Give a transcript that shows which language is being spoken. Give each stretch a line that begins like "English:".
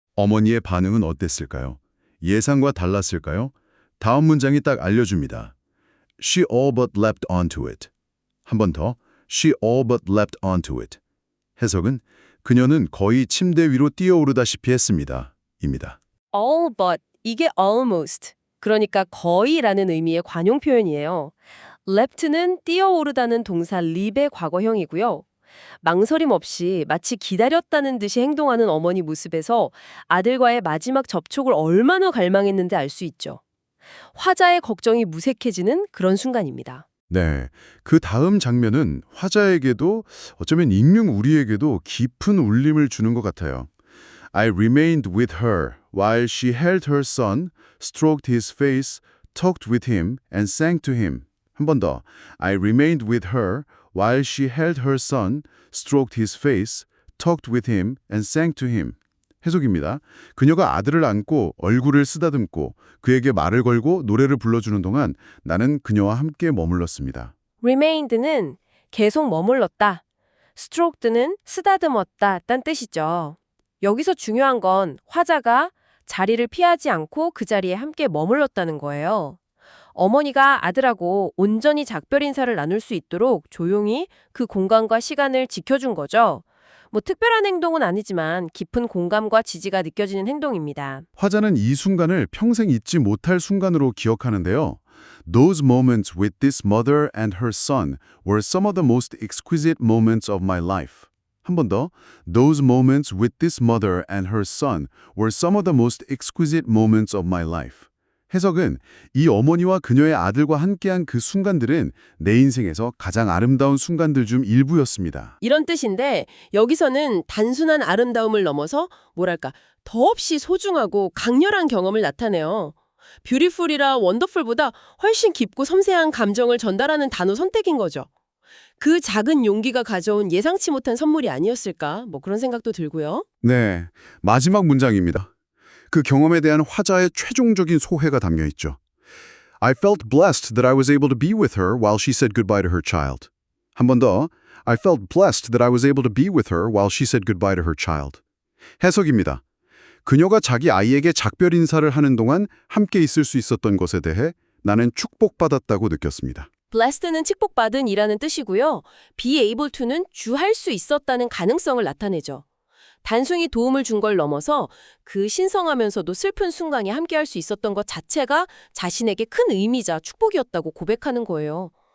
Korean: 어머니의 반응은 어땠을까요? 예상과 달랐을까요? 다음 문장이 딱 알려줍니다.
English: She all but leapt onto it.
Korean: 한 번 더.
English: She all but leapt onto it.
Korean: 해석은 그녀는 거의 침대 위로 뛰어오르다시피 했습니다. 입니다. all but, 이게 almost, 그러니까 거의라는 의미의 관용 표현이에요. leapt는 뛰어오르다는 동사 leap의 과거형이고요. 망설임 없이 마치 기다렸다는 듯이 행동하는 어머니 모습에서 아들과의 마지막 접촉을 얼마나 갈망했는지 알 수 있죠. 화자의 걱정이 무색해지는 그런 순간입니다. 네, 그 다음 장면은 화자에게도 어쩌면 익명 우리에게도 깊은 울림을 주는 것 같아요.
English: I remained with her while she held her son, stroked his face, talked with him, and sang to him.
Korean: 한 번 더.
English: I remained with her while she held her son, stroked his face, talked with him, and sang to him.
Korean: 해석입니다. 그녀가 아들을 안고 얼굴을 쓰다듬고 그에게 말을 걸고 노래를 불러주는 동안 나는 그녀와 함께 머물렀습니다. remained는 계속 머물렀다. stroked는 쓰다듬었다 딴 뜻이죠. 여기서 중요한 건 화자가 자리를 피하지 않고 그 자리에 함께 머물렀다는 거예요. 어머니가 아들하고 온전히 작별 인사를 나눌 수 있도록 조용히 그 공간과 시간을 지켜준 거죠. 뭐 특별한 행동은 아니지만 깊은 공감과 지지가 느껴지는 행동입니다. 화자는 이 순간을 평생 잊지 못할 순간으로 기억하는데요.
English: Those moments with this mother and her son were some of the most exquisite moments of my life.
Korean: 한 번 더.
English: Those moments with this mother and her son were some of the most exquisite moments of my life.
Korean: 해석은 이 어머니와 그녀의 아들과 함께한 그 순간들은 내 인생에서 가장 아름다운 순간들 중 일부였습니다. 이런 뜻인데 여기서는 단순한 아름다움을 넘어서 뭐랄까 더없이 소중하고 강렬한 경험을 나타내요. 뷰티풀이라 원더풀보다 훨씬 깊고 섬세한 감정을 전달하는 단어 선택인 거죠. 그 작은 용기가 가져온 예상치 못한 선물이 아니었을까? 뭐 그런 생각도 들고요. 네, 마지막 문장입니다. 그 경험에 대한 화자의 최종적인 소회가 담겨 있죠.
English: I felt blessed that I was able to be with her while she said goodbye to her child.
Korean: 한 번 더.
English: I felt blessed that I was able to be with her while she said goodbye to her child.
Korean: 해석입니다. 그녀가 자기 아이에게 작별 인사를 하는 동안 함께 있을 수 있었던 것에 대해 나는 축복받았다고 느꼈습니다. blessed는 축복받은 이라는 뜻이고요.
English: be able to
Korean: 는 주할 수 있었다는 가능성을 나타내죠. 단순히 도움을 준 걸 넘어서 그 신성하면서도 슬픈 순간이 함께할 수 있었던 것 자체가 자신에게 큰 의미자 축복이었다고 고백하는 거예요.